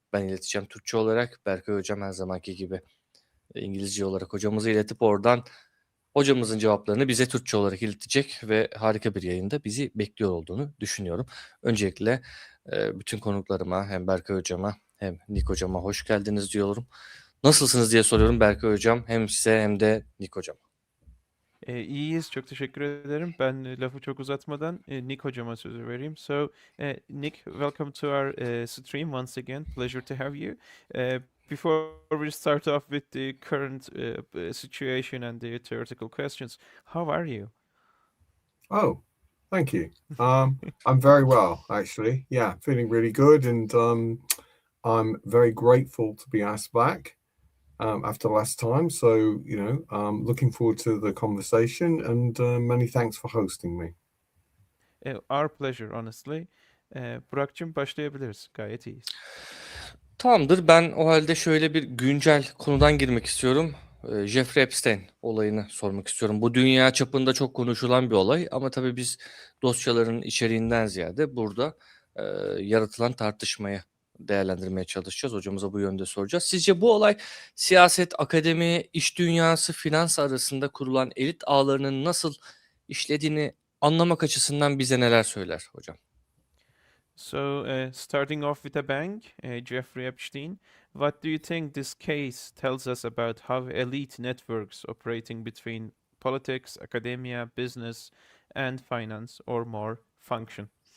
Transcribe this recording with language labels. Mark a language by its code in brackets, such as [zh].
[tr] Ben ileteceğim Türkçe olarak. Berkay hocam her zamanki gibi İngilizce olarak hocamıza iletip oradan hocamızın cevaplarını bize Türkçe olarak iletecek ve harika bir yayında bizi bekliyor olduğunu düşünüyorum. Öncelikle bütün konuklarıma hem Berkay hocama hem Nik hocama hoş geldiniz diyorum. Nasılsınız diye soruyorum Berkay hocam hem size hem de Nik hocam. İyiyiz, çok teşekkür ederim. Ben lafı çok uzatmadan Nick hocama sözü vereyim. [en] So, Nick, welcome to our stream once again. Pleasure to have you. Before we start off with the current situation and the theoretical questions, how are you? Oh, thank you. I'm very well, actually. Yeah, feeling really good, and I'm very grateful to be asked back after last time. So, looking forward to the conversation, and many thanks for hosting me. Our pleasure, honestly. [tr] Burak'cığım başlayabiliriz. Gayet iyiyiz. Tamamdır. Ben o halde şöyle bir güncel konudan girmek istiyorum. Jeffrey Epstein olayını sormak istiyorum. Bu dünya çapında çok konuşulan bir olay ama tabii biz dosyaların içeriğinden ziyade burada e, yaratılan tartışmayı değerlendirmeye çalışacağız. Hocamıza bu yönde soracağız. Sizce bu olay siyaset, akademi, iş dünyası, finans arasında kurulan elit ağlarının nasıl işlediğini anlamak açısından bize neler söyler hocam? [en] So, starting off with a bang, Jeffrey Epstein, what do you think this case tells us about how elite networks operating between politics, academia, business, and finance or more function?